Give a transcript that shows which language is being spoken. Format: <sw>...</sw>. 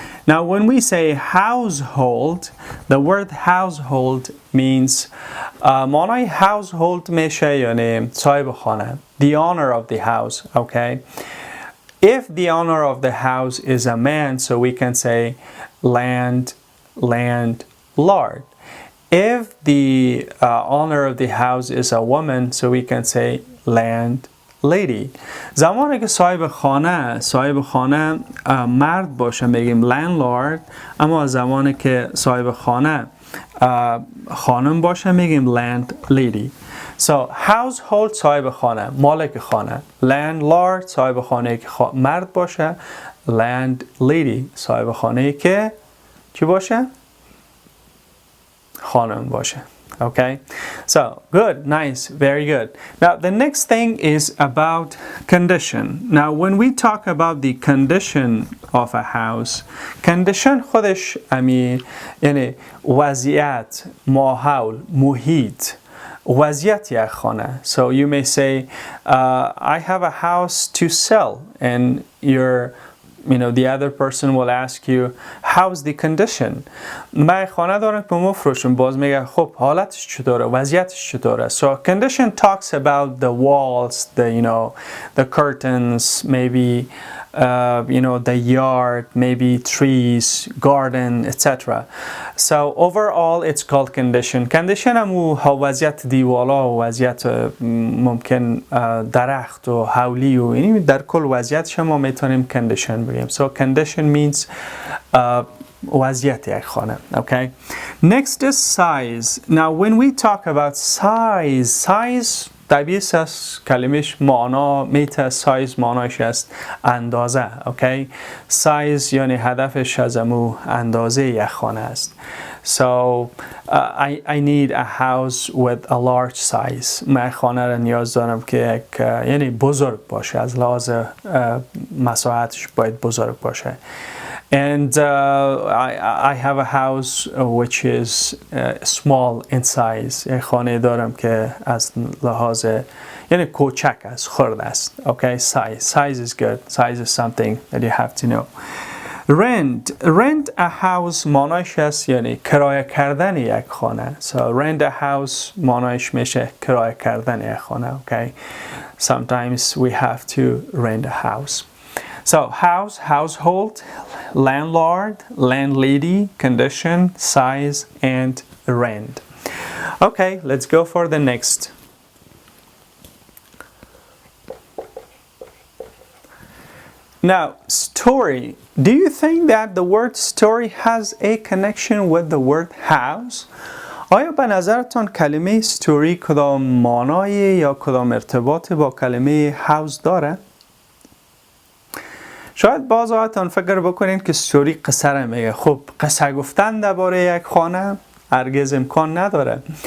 <en>Now, when we say household, the word household means</en> <fa>معنای household میشه یعنی صاحب خانه,</fa> <en>the owner of the house, okay? If the owner of the house is a man, so we can say landlord. If the owner of the house is a woman, so we can say landlady.</en> <fa>زمانی که صاحب خانه مرد باشه میگیم landlord، اما زمانی که صاحب خانه خانم باشه میگیم landlady. So household صاحب خانه، مالک خانه. landlord صاحب خانه که مرد باشه. landlady صاحب خانه که چی باشه؟ خانم باشه.</fa> <en>Okay, so good, nice, very good. Now the next thing is about condition. Now when we talk about the condition of a house, condition</en> <fa>خودش یعنی وضعیت، ماحول، محیط، وضعیت یک خانه.</fa> <en>So you may say, I have a house to sell, and the other person will ask you, how's the condition?</en> <fa>من خانه دارم که مفروشم. باز میگه خب حالتش چطوره؟ وضعیتش چطوره؟</fa> <en>So condition talks about the walls, the curtains, maybe the yard, maybe trees, garden, etc. So overall it's called condition.</en> <fa>Condition همو وضعیت دیوالا و وضعیت ممکن درخت و حولی و یعنی در کل وضعیتش ما میتونیم condition بگیم.</fa> <en>So condition means</en> <fa>وضعیت یک خانه.</fa> <en>Okay. Next is size. Now when we talk about size</en> <fa>طبیعیست است کلمش معنا میته. سایز معناش است اندازه. Okay. سایز یعنی هدفش از امو اندازه یک خانه است.</fa> <en>So I need a house with a large size.</en> <fa>من خانه را نیاز دارم که یعنی بزرگ باشه. از لحاظ مساحتش باید بزرگ باشه.</fa> <en>And I have a house which is small in size.</en> <fa>یک خانه دارم که از لحاظ یعنی کوچک است، خرد است.</fa> <en>Okay, size is good. Size is something that you have to know. Rent a house</en> <fa>معناش است یعنی کرایه کردن یک خانه.</fa> <en>So rent a house</en> <fa>معناش میشه کرایه کردن یک خانه.</fa> <en>Okay, sometimes we have to rent a house. So house, household, landlord, landlady, condition, size, and rent. Okay, let's go for the next. Now, story. Do you think that the word story has a connection with the word house?</en> <fa>آیا به نظرتان کلمه story کدام معنای یا کدام ارتباط با کلمه house داره؟ شاید باز اوقاتان فکر بکنید که ستوری قصه را میگه. خب قصه گفتن درباره یک خانه هرگز امکان نداره.</fa>